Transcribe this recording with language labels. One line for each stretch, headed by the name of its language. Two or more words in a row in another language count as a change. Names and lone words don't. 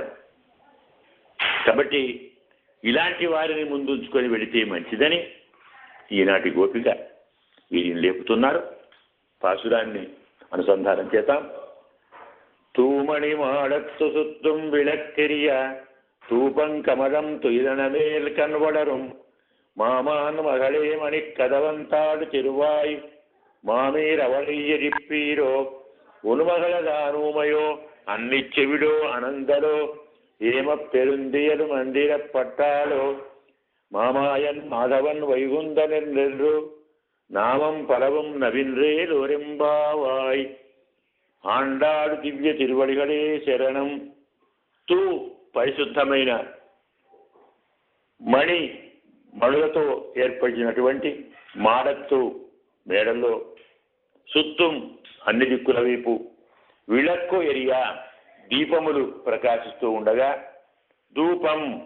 Telugu: కాబట్టి ఇలాంటి వారిని ముందుంచుకొని వెళితే మంచిదని ఈనాటి గోపిక వీరిని లేపుతున్నారు. పాసురాన్ని అనుసంధానం చేద్దాం.
Tamil: தூமணி மாடத்து சுற்றும் விளக்கெரிய தூபம் கமழ துயிலணைமேல் கண்வளரும் மாமான் மகளே மணி கதவந்தாடு திருவாய் மாமீரவழியடிப்பீரோ உன்மகளதானூமையோ அன்னி செவிடோ அனந்தலோ ஏம பெருந்தியது மந்திரப்பட்டாலோ மாமாயன் மாதவன் வைகுந்தன் என்று நாமம் பலவும் நவின்றேலோரெம்பாவாய் ஆண்டாடு திவ்ய திருவடிகடே சரணம்.
Telugu: తూ పరిశుద్ధమైన మణులతో ఏర్పడినటువంటి మాడత్తు మేడల్లో, సుత్తుం అన్ని దిక్కుల వైపు,
Tamil: விளக்கு எரிய
Telugu: దీపములు ప్రకాశిస్తూ ఉండగా, ధూపం